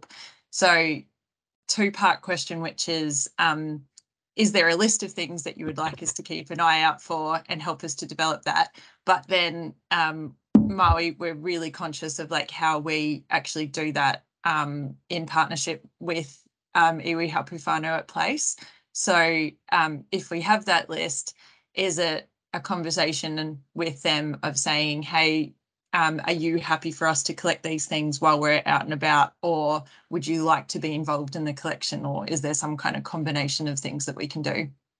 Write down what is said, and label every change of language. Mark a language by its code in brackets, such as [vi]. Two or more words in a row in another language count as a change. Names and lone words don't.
[en] So two-part question, which is there a list of things that you would like us to keep an eye out for and help us to develop that? But then Maui, we're really conscious of like how we actually do that in partnership with [mi] iwi hapu whānau [en] at place. So if we have that list, is it a conversation with them of saying, hey, are you happy for us to collect these things while we're out and about, or would you like to be involved in the collection, or is there some kind of combination of things that we can do?